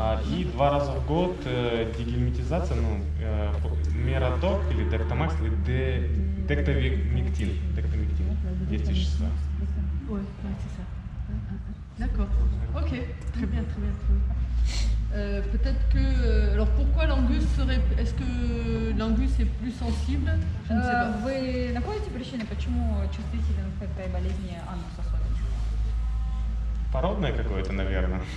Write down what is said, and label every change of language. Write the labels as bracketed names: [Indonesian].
[Russian] И 2 раза в год дегельминтизация, мерадок или дектомакс, или дектомиктин, есть вещества. [French] Ouais, c'est ça. D'accord. Ok, très bien, très bien, très bien. Peut-être que. Alors pourquoi l'angus serait. Est-ce que l'angus est plus sensible? Je ne sais pas. [Russian] Вы находите причины, почему чувствителен к этой болезни анус особенно? Породное какое-то, наверное.